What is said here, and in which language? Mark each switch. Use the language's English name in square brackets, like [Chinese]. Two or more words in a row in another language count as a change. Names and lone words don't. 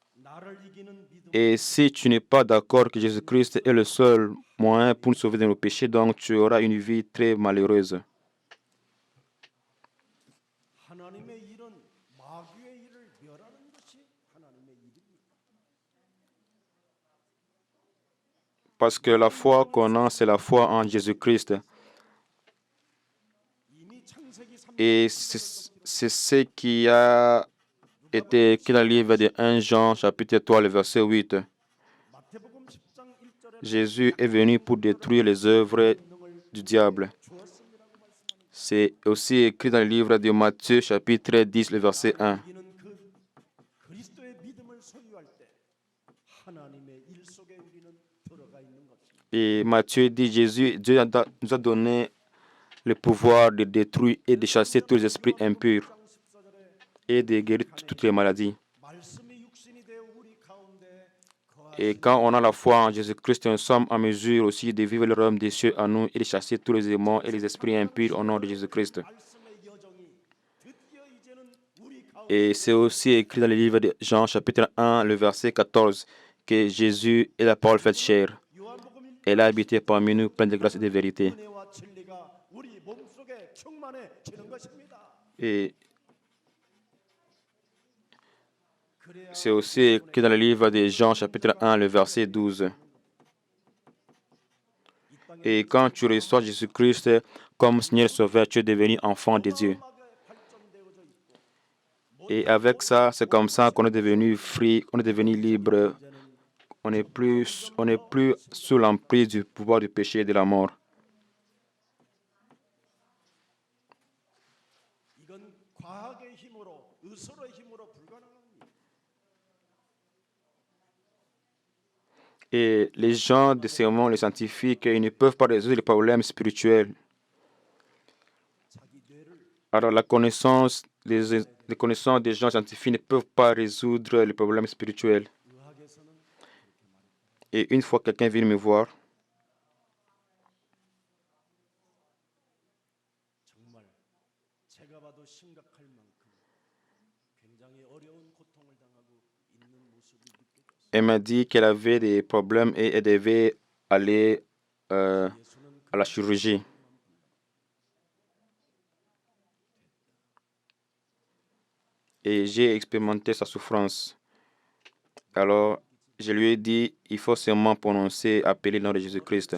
[Korean] 나를 이기는 믿음. [French] Et si tu n'es pas d'accord que Jésus-Christ est le seul moyen pour nous sauver de nos péchés, donc tu auras une vie très malheureuse. [Korean] 하나님의 일은 마귀의 일을 멸하는 것이 하나님의 일입니다. [French] Parce que la foi qu'on a, c'est la foi en Jésus-Christ. [Korean] 이미 창세기 3장 [French] Et c'est ce qui a été écrit dans le livre de 1 Jean, chapitre 3, le verset 8. [Korean] 마태복음 10장 1절에 [French] Jésus est venu pour détruire les œuvres du diable. [Korean] 주었음이라고 말씀하는 [French] C'est aussi écrit dans le livre de Matthieu, chapitre 10, le verset 1. [Korean] 이기는 그 그리스도의 믿음을 소유할 때 하나님의 일 속에 우리는 들어가 있는 것입니다. [French] Et Matthieu dit, Dieu nous a donné le pouvoir de détruire et de chasser tous les esprits impurs [Korean] 10장 14절에 [French] et de guérir toutes les maladies. [Korean] 말씀이 육신이 되어 우리 가운데 [French] Et quand on a la foi en Jésus-Christ, nous sommes en mesure aussi de vivre le royaume des cieux en nous et de chasser tous les démons et les esprits impurs au nom de Jésus-Christ. [Korean] 말씀의 여정이 드디어 이제는 우리 가운데 [French] Et c'est aussi écrit dans le livre de Jean, chapitre 1, le verset 14, que Jésus est la parole faite chair. [Korean] 요한복음 1장 [French] Elle a habité parmi nous, pleine de grâce et de vérité. [Korean] 은혜와 진리가 우리 몸속에 충만해지는 것입니다. [French] Et [Korean] 그래야 [French] c'est aussi écrit dans le livre de Jean, chapitre 1, le verset 12. [Korean] 이 땅에 [French] Et quand tu reçois Jésus-Christ comme Seigneur Sauveur, tu es devenu enfant de Dieu. [Korean] 발전되어져 있고 [French] Et avec ça, c'est comme ça qu'on est devenu free, on est devenu libre. On n'est plus sous l'emprise du pouvoir du péché et de la mort. [Korean] 이건 과학의 힘으로 의술의 힘으로 불가능합니다. [French] Et les gens de ce monde, les scientifiques, ils ne peuvent pas résoudre les problèmes spirituels. [Korean] 자기 뇌를 [French] Alors les connaissances des gens scientifiques ne peuvent pas résoudre les problèmes spirituels. [Korean] 의학에서는 [French] Et une fois quelqu'un vient me voir, [Korean] 정말 제가 봐도 심각할 만큼 굉장히 어려운 고통을 당하고 있는 모습이 느껴졌어요. [French] elle m'a dit qu'elle avait des problèmes et elle devait aller [Korean] 예수는 [French] à la chirurgie. Et j'ai expérimenté sa souffrance. Alors, je lui ai dit, il faut seulement prononcer, appeler le nom de Jésus-Christ.